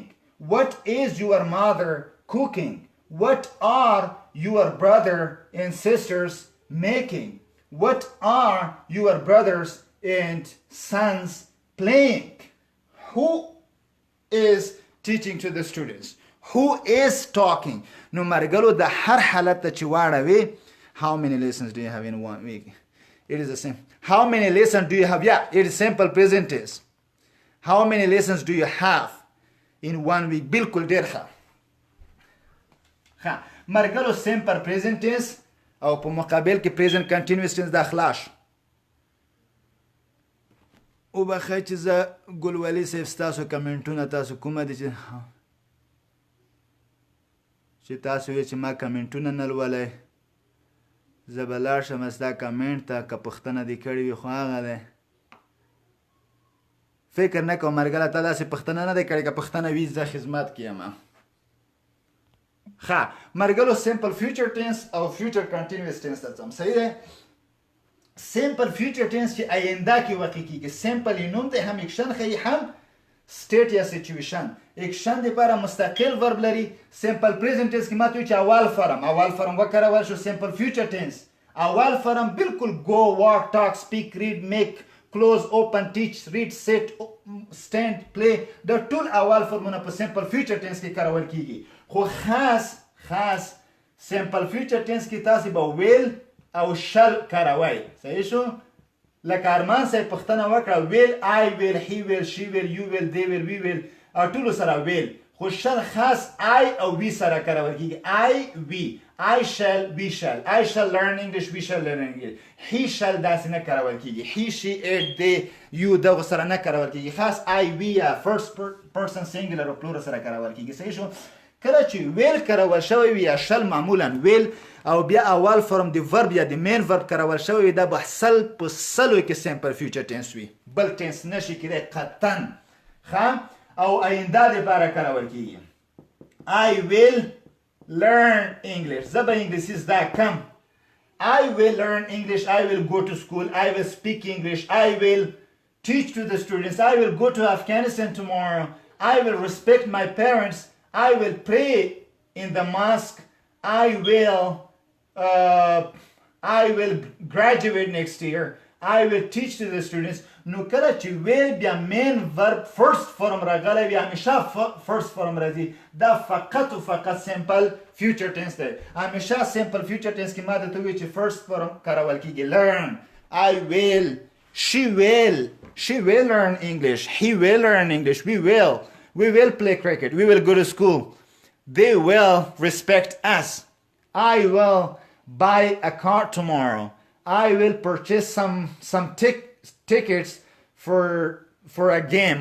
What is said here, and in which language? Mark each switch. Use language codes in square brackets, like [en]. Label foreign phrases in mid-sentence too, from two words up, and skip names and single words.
[en] What is your mother cooking? What are your brother and sisters making? What are your brothers and sons playing? Who is teaching to the students? Who is talking? No [ps] مرګلو د هر حالت ته چې واړوي [en] how many lessons do you have in 1 week? It is the same. How many lessons do you have? Yeah, it is simple present tense. How many lessons do you have in 1 week? [ps] بالکل ډېر ښه مرګلو [en] simple present tense [ps] او په مقابل کې [en] present continuous tense [ps] د خلاص او بخښئ چې زه ګلولي صاحب ستاسو کمنټونه تاسو کومه دي چې تاسو یې چې ما کمنټونه نه لولئ زه به لاړ شم ستا کمنټ ته که پوښتنه دې کړې وي خو هغه دی فکر نه کوم مرګله تا داسې پوښتنه نه دی کړې که پوښتنه وي زه خدمت کې یم ښه مرګلو [en] simple future tense [ps] او [en] future continuous tense [ps] ته ځم صحیح دی [en] simple future tense [ps] چې آینده کې واقع کېږي simple یې نوم دی هم اکشن ښیي هم state یا situation اکشن لپاره مستقل ورب لري [en] simple present tense [ps] کې ماته وي چې اول فرم وکارول شو [en] simple future tense [ps] اول فرم بالکل [en] go walk talk speak read make close open teach read sit stand play [ps] دا ټول اول فرمونه په [en] simple future tense [ps] کې کارول کیږي خو خاص [en] simple future tense [ps] کې تاسو به will او shall کاروي صحیح شو لکه ارمان صاحب پوښتنه وکړه [en] will I will he will she will you will they will we will [ps] ټولو سره will خو شل خاص I او we سره کارول کیږي. [en] I we I shall we shall I shall learn English we shall learn English. he shall [ps] داسې نه کارول کیږي. [en] he she it they you [ps] دغه سره نه کارول کیږي. خاص [en] I we [ps] یا [en] first person singular [ps] او plural سره کارول کیږي. صحیح شو. کله چې ویل کارول شوی وي یا شل معمولا ویل او بیا اول فرم د verb یا د [en] main verb [ps] کارول شوی وي دا به سل په سلو کې [en] simple future tense [ps] وي. بل tense نشي کېدی قطعا. ښه او آینده دپاره کارول کیږي. [en] I will learn English. [ps] زه به انګلیسي زده کم. [en] I will learn English. I will go to school. I will speak English. I will teach to the students. I will go to Afghanistan tomorrow. I will respect my parents. I will pray in the mosque. I will graduate next year. I will teach to the students. [ps] نو کله چې ویل بیا [en] main verb first form [ps] راغلی وي همیشه فرست فرم راځي. دا فقط و فقط [en] simple future tense [ps] دی. همیشه [en] simple future tense [ps] کې ما درته وویل چې [en] first form [ps] کارول کیږي. [en] learn I will she will learn English. he will learn English. we will play cricket. we will go to school. they will respect us. I will buy a car tomorrow. I will purchase some tickets for a game.